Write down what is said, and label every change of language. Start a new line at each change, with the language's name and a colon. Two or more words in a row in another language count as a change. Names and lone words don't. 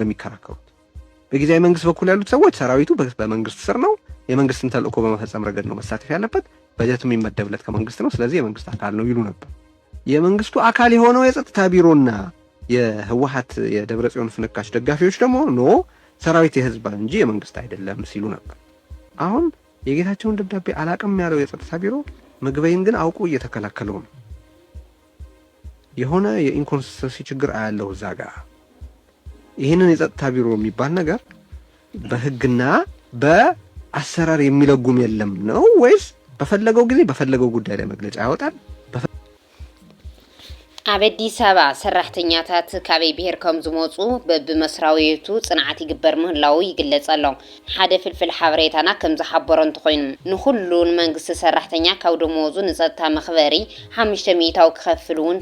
Amharic: የሚከራከሩት። በጊዜያዊ መንግስት በኩል ያሉት ሰዎች ሰራዊቱ በመንግስት ስር ነው፣ የመንግስትን ተልእኮ በመፈጸም ረገድ ነው መሳተፍ ያለበት፣ በጀቱም የሚመደብለት ከመንግስት ነው፣ ስለዚህ የመንግስት አካል ነው ይሉ ነበር። የመንግስቱ አካል የሆነው የጸጥታ ቢሮና የህወሓት የደብረጽዮን ፍንካች ደጋፊዎች ደግሞ ኖ ሰራዊት የህዝብ እንጂ የመንግስት አይደለም ሲሉ ነበር። አሁን የጌታቸውን ደብዳቤ አላቅም ያለው የጸጥታ ቢሮ ምግበይን ግን አውቆ እየተከላከለው ነው። የሆነ የኢንኮንሲስተንሲ ችግር አያለው እዛ ጋር። ይህንን የጸጥታ ቢሮ የሚባል ነገር በህግና በአሰራር የሚለጉም የለም ነው ወይስ በፈለገው ጊዜ በፈለገው ጉዳይ ላይ መግለጫ ያወጣል?
Tigrinya: ኣብ ኣዲስ ኣበባ ሰራሕተኛታት ካበይ ብሄር ከም ዝመፁ በብመስራቤቱ ፅንዓት ይግበር ምህላው ይግለጽ ኣሎ። ሓደ ፍልፍል ሓበሬታና ከም ዝሓበሮ እንተኮይኑ ንኩሉን መንግስቲ ሰራሕተኛ ካብ ደመወዙ ንፀጥታ መኽበሪ 500 ክኸፍል እውን